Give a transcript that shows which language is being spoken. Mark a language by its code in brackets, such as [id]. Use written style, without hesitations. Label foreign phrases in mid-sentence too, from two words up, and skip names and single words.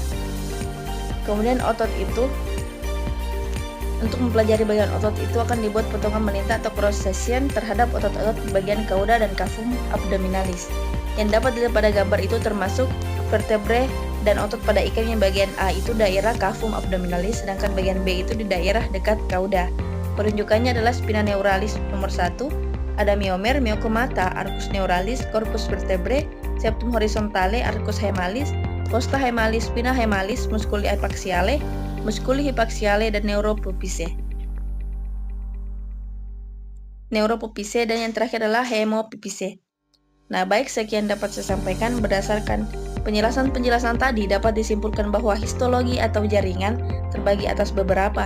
[id] Kemudian otot itu, untuk mempelajari bagian otot itu akan dibuat potongan melintang atau [en] cross section [id] terhadap otot-otot bagian cauda dan [la] cavum abdominalis. [id] Yang dapat dilihat pada gambar itu termasuk vertebrae dan otot pada ikan yang bagian A itu daerah [la] cavum abdominalis, [id] sedangkan bagian B itu di daerah dekat cauda. Penunjukannya adalah [la] spina neuralis [id] nomor 1, ada [la] myomer, myocomata, arcus neuralis, corpus vertebrae, septum horizontale, arcus hemalis, costa hemalis, spina hemalis, musculi hypaxiale, [id] dan neuropupise. Dan yang terakhir adalah hemopipise. Nah, baik, sekian dapat saya sampaikan. Berdasarkan penjelasan tadi dapat disimpulkan bahwa histologi atau jaringan terbagi atas beberapa.